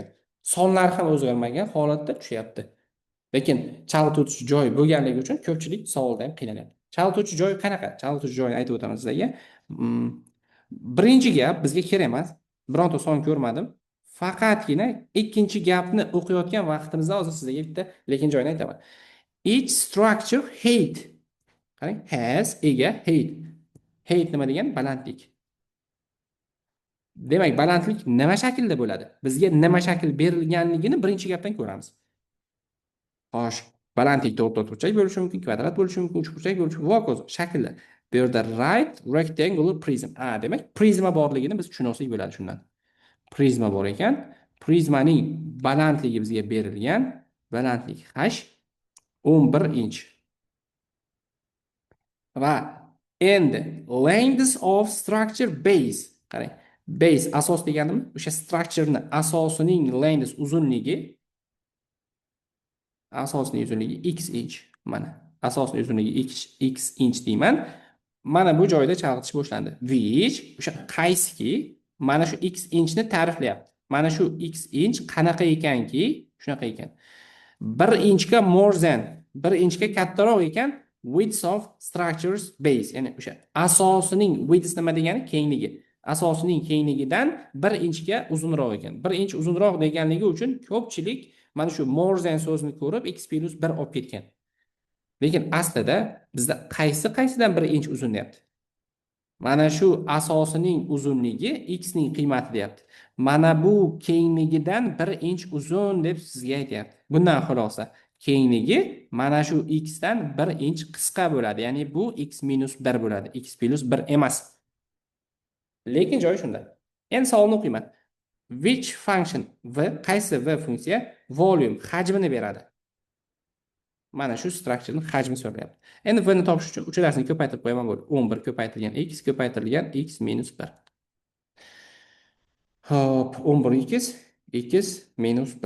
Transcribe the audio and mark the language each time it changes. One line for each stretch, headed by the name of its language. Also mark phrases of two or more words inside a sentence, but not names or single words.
Uzbek: Sonlar ham o'zgarmagan holatda tushyapti. Lekin chalg'ituvchi joy bo'lganligi uchun ko'pchilik savolda ham qiynaladi. Chalg'ituvchi joy qanaqa? Chalg'ituvchi joyini aytib o'taman sizlarga. Birinchi gap bizga kerak emas. Bironta son ko'rmadim. Faqatgina ikkinchi gapni o'qiyotgan vaqtimizda hozir sizlarga bitta lekin joyini aytaman.
English: Each structure height. Qarang, has ega height.
Uzbek: Height nima degan? Balandlik. Demak, balandlik nima shaklda bo'ladi? Bizga nima shakl berilganligini birinchi gapdan ko'ramiz. Xo'sh, balandlik to'rtburchak bo'lishi mumkin, kvadrat bo'lishi mumkin, uchburchak bo'lishi mumkin, va hokazo shakllar. Bu yerda
English: right rectangular prism.
Uzbek: Demak, prizma borligini biz tushunsak bo'ladi shundan. Prizma bor ekan, prizmaning balandligi bizga berilgan, balandlik h 11 inch. Va endi
English: length of structure base.
Uzbek: Qarang, base asos deganimi? O'sha structurening asosining length uzunligi asosining uzunligi x inch. Mana asosining uzunligi x inch deyman. mana bu joyda chalg'itish boshlandi. Which o'sha qaysiki mana shu x inchni ta'riflayapti. Mana shu x inch qanaqa ekanki, shunaqa ekan. 1 inchga
English: more than
Uzbek: 1 inchga kattaroq ekan
English: width of structures base,
Uzbek: ya'ni o'sha asosining width nima degani? Kengligi. Asosining kengligidan 1 inchga uzunroq ekan. 1 inch uzunroq deganligi uchun ko'pchilik mana shu
English: more than
Uzbek: so'zini ko'rib x plus 1 olib ketgan. Lekin aslida bizda qaysidan 1 inch uzun deyapti? Mana shu asosining uzunligi x ning qiymati deyapti. Mana bu kengligidan 1 inch uzun deb sizga aytyapti. Bundan xulosa kengligi mana shu x dan 1 inch qisqa bo'ladi. Ya'ni bu x minus 1 bo'ladi. X plus 1 emas. Lekin joyi shunda. Endi savolni o'qiyman.
English: Which function
Uzbek: qaysi funksiya volume hajmini beradi? Mana shu structurening hajmi so'ralyapti. Endi v ni topish uchun uchalasini ko'paytirib qo'yaman bo'ldi. 11 ko'paytirilgan x ko'paytirilgan x minus 1. Hop, 11 x minus 1.